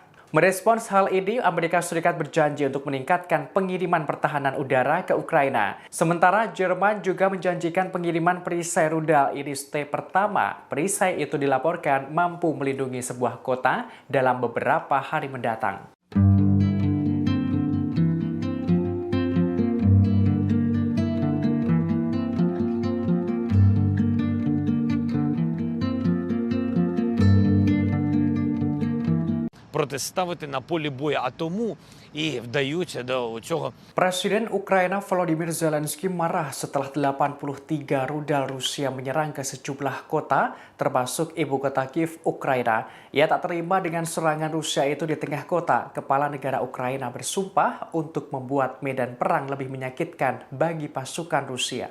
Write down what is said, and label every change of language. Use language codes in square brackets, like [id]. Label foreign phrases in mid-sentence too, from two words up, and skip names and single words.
[id] Merespons hal ini, Amerika Serikat berjanji untuk meningkatkan pengiriman pertahanan udara ke Ukraina. Sementara Jerman juga menjanjikan pengiriman perisai rudal Iris-T pertama. Perisai itu dilaporkan mampu melindungi sebuah kota dalam beberapa hari mendatang. [uk] Протиставити на полі бою, а тому і вдаються до цього. [id] Presiden Ukraina Volodymyr Zelensky marah setelah 83 rudal Rusia menyerang ke sejumlah kota, termasuk ibu kota Kiev, Ukraina. Ia tak terima dengan serangan Rusia itu di tengah kota. Kepala negara Ukraina bersumpah untuk membuat medan perang lebih menyakitkan bagi pasukan Rusia.